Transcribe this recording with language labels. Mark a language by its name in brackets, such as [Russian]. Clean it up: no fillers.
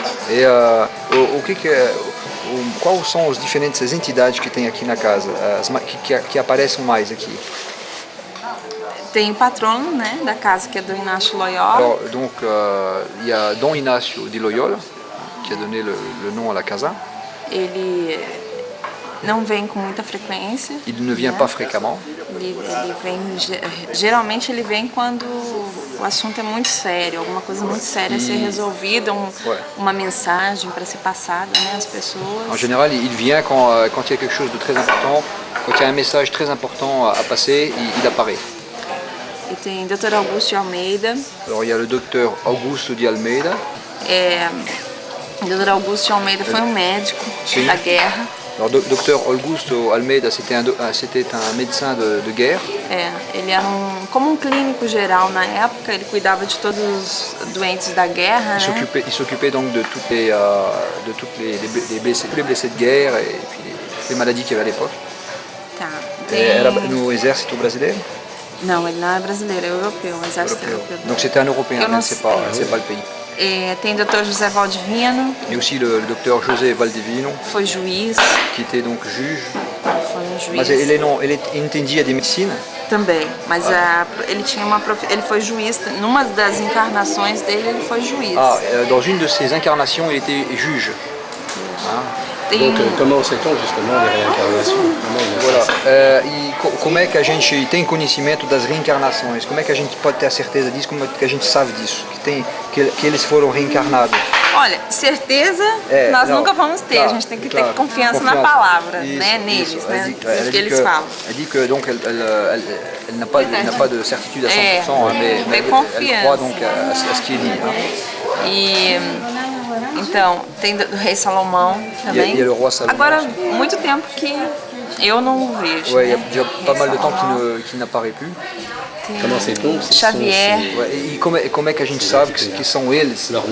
[Portuguese] E quais são as diferentes entidades que tem aqui na casa, que aparecem mais aqui? Tem o patrono, né, da casa, que é Dom Inácio Loyola. [French] Alors, donc, il y a Dom Inácio de Loyola, qui a donné le nom à la casa. [Portuguese] Ele não vem com muita frequência. [French] Il ne vient pas fréquemment. [Portuguese] Ele vem, geralmente ele vem quando o assunto é muito sério, alguma coisa muito séria a ser resolvida, uma mensagem para ser passada, né, às pessoas. [French] En général, il vient quand il y a quelque chose de très important, quand il y a un message très important à passer, il apparaît. [Portuguese] E tem o Dr. Augusto de Almeida. [French] Alors il y a le docteur Augusto de Almeida. [Portuguese] O Dr. Augusto de Almeida foi médico da guerra. [French] Alors, Dr. Augusto Almeida, c'était un médecin de guerre. [Portuguese] Ele era como clínico geral na época, ele cuidava de todos os doentes da guerra. [French] Il s'occupait donc de tous les blessés de guerre et puis les maladies qu'il y avait à l'époque. [Portuguese] Era no exército brasileiro? Não, ele não é brasileiro, é europeu, um exército europeu. [French] Donc c'était un Européen, c'est pas le pays. [Portuguese] Tem o Dr. José Valdivino. [French] Et aussi le docteur José Valdivino. [Portuguese] Foi juiz. [French] Qui était donc juge. [Portuguese] Foi juiz. Mas ele entendia de medicina? Também, mas ele foi juiz, numa das encarnações dele ele foi juiz. [French] Dans une de ses incarnations, il était juge. Donc comment sait-on justement des réincarnations? [Portuguese] Como é que a gente tem conhecimento das reencarnações? Como é que a gente pode ter a certeza disso? Como é que a gente sabe disso? Que eles foram reencarnados? Olha, certeza nós nunca vamos ter, a gente tem que ter confiança na palavra, né, neles, né, no que eles falam. [French] Elle dit que donc elle n'a pas de certitude à 100%, mais elle croit donc à ce qui est dit. [Portuguese] Então, tem do rei Salomão também. E o roi Salomão. Agora, muito tempo que eu não o vejo. [French] Ouais, il y a déjà pas mal de temps qu'il n'apparaît plus. Comment sait-on? Xavier. [Portuguese] E como é que a gente sabe que são eles?